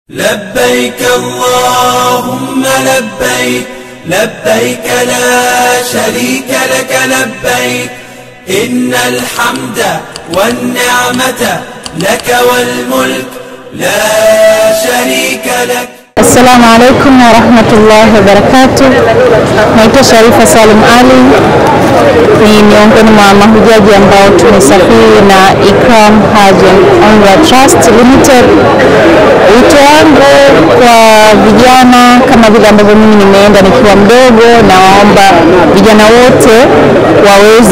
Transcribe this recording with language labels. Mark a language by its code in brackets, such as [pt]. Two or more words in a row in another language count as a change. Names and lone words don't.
[ar] لبيك اللهم لبيك لبيك لا شريك لك لبيك إن الحمد والنعمة لك والملك لا شريك لك. السلام عليكم ورحمة الله وبركاته. [sw] Naitwa Sharifa Salim Ali. Ni miongoni mwa mahujaji ambao tumesafiri na Ikram Hajj Umrah Trust Limited. Wito wangu kwa vijana, kama vile ambavyo mimi nimeenda nikiwa mdogo, na waomba vijana wote waweze